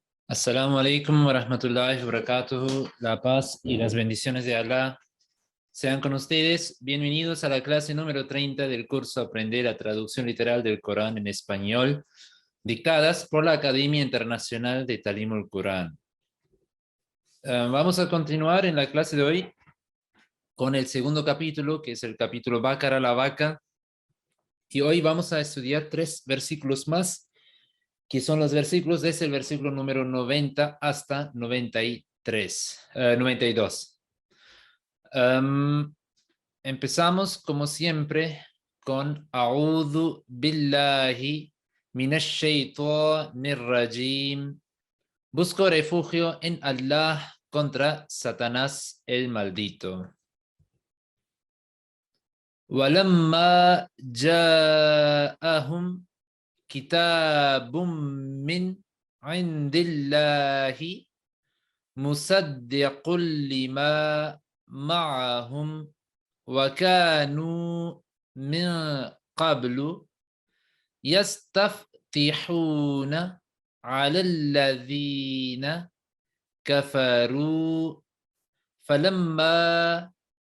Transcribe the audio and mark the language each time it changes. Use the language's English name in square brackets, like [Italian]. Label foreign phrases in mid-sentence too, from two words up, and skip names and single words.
[Arabic] السلام عليكم ورحمة الله وبركاته. [Spanish] La paz y las bendiciones de Allah sean con ustedes. Bienvenidos a la clase número 30 del curso Aprender la traducción literal del Corán en español, dictadas por la Academia Internacional de Talimul Corán. Vamos a continuar en la clase de hoy con el segundo capítulo, que es el capítulo Baqara la vaca. Y hoy vamos a estudiar 3 versículos más, que son los versículos desde el versículo número 90 hasta 92. Empezamos, como siempre, con [Arabic] أعوذ بالله من الشيطان الرجيم. [Spanish] Busco refugio en Allah contra Satanás el maldito. [Arabic] ولما جاءهم كتاب من عند الله مصدق لما معهم وكانوا من قبل يستفتحون على الذين كفروا فلما